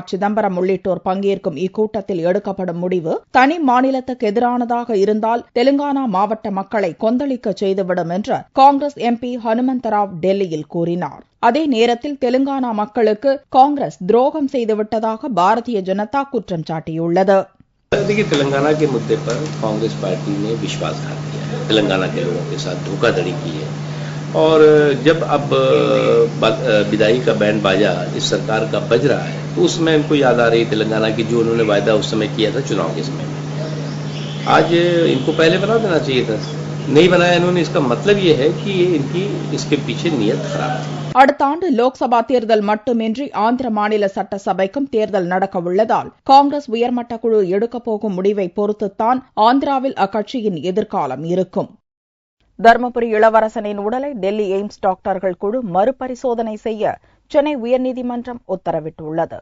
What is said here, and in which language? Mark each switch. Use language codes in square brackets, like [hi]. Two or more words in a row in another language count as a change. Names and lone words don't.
[ta] சிதம்பரம் உள்ளிட்டோர் பங்கேற்கும் இக்கூட்டத்தில் எடுக்கப்படும் முடிவு தனி மாநிலத்துக்கு எதிரானதாக இருந்தால் தெலுங்கானா மாவட்ட மக்களை கொந்தளிக்க செய்துவிடும் என்று காங்கிரஸ் MP ஹனுமந்தராவ் டெல்லியில் கூறினார். அதே நேரத்தில் தெலுங்கானா மக்களுக்கு காங்கிரஸ் துரோகம் செய்துவிட்டதாக பாரதிய ஜனதா குற்றம் சாட்டியுள்ளது. [hi] देखिए, तेलंगाना के मुद्दे पर कांग्रेस पार्टी ने विश्वासघात किया है, तेलंगाना के लोगों के साथ धोखाधड़ी की है और जब अब विदाई का बैंड बाजा इस सरकार का बज रहा है तो उसमें इनको याद आ रही तेलंगाना की जो उन्होंने वायदा उस समय किया था चुनाव के समय में। आज इनको पहले बना देना चाहिए था, नहीं बनाया इन्होंने। इसका मतलब ये है कि इनकी इसके पीछे नियत खराब है. [ta] அடுத்த ஆண்டு லோக்சபா தேர்தல் மட்டுமின்றி ஆந்திர மாநில சட்டசபைக்கும் தேர்தல் நடக்க உள்ளதால் காங்கிரஸ் உயர்மட்ட குழு எடுக்கப் போகும் முடிவை பொறுத்துத்தான் ஆந்திராவில் அக்கட்சியின் எதிர்காலம் இருக்கும். தர்மபுரி இளவரசனின் உடலை டெல்லி எய்ம்ஸ் டாக்டர்கள் குழு மறுபரிசோதனை செய்ய சென்னை உயர்நீதிமன்றம் உத்தரவிட்டுள்ளது.